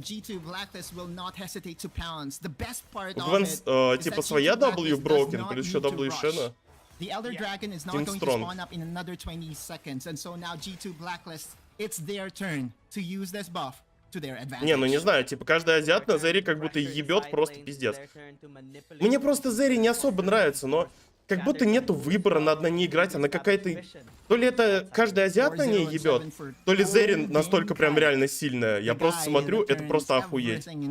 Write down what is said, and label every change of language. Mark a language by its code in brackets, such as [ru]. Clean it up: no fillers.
[ru] У Гвен типа своя W broken, плюс еще W Шена. [en] The Elder Dragon is not going to spawn up in another 20 seconds, and so now G2 Blacklist, it's their turn to use this buff. [ru] Не, ну не знаю, типа каждый азиат на Зере как будто ебет просто пиздец. Мне просто Зери не особо нравится, но как будто нету выбора, надо на ней играть, она какая-то... То ли это каждый азиат на ней ебет, то ли Зерин настолько прям реально сильная. Я просто смотрю, это просто охуеть.